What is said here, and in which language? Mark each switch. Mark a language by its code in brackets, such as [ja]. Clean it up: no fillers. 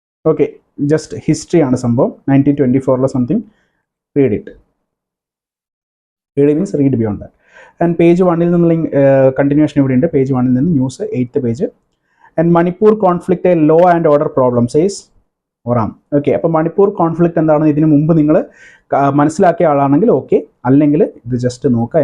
[en] Okay, just history ആണ് സംഭവം. 1924 something. Read it. Read means read beyond that. And page 1 നിന്നുള്ള continuation [ml] ഇവിടെ ഉണ്ട്. [en] Page 1 നിന്ന് news 8th page. And Manipur conflict a law and order problem says Oram. [ml] Okay, അപ്പോൾ Manipur conflict എന്താണെന്ന് ഇതിനു മുമ്പ് നിങ്ങൾ മനസ്സിലാക്കിയ ആളാണെങ്കിൽ ഓക്കെ, അല്ലെങ്കിൽ ഇത് ജസ്റ്റ് നോക്കുക.